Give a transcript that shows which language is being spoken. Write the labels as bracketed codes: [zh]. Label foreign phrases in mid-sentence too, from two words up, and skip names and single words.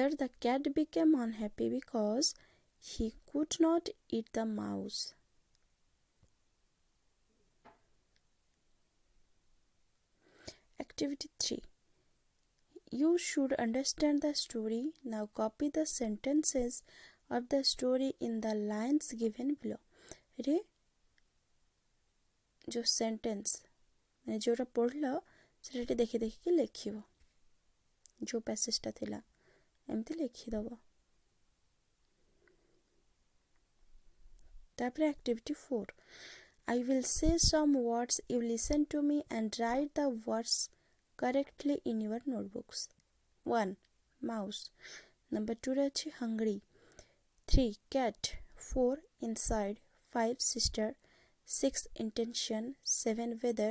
[en] The cat became unhappy because he could not eat the mouse. Activity 3. You should understand the story. Now copy the sentences of the story in the lines given below. [or] ରେ ଯୋ ସେଣ୍ଟେନ୍ସ ମାନେ ଯୋଉରା ପଢ଼ିଲୁ ସେଟା ଦେଖି ଦେଖି କେ ଲେଖିବୁ ଯୋ ପାସେଜଟା ଥିଲା ଏମିତି ଲେଖି ଦେବୁ। ତାପରେ ଏକ୍ଟିଭିଟି 4. [en] I will say some words, you listen to me and write the words correctly in your notebooks. 1. Mouse. Number 2 rachi hungry. 3. Cat. 4. Inside. 5. Sister. 6. Intention. 7. Weather.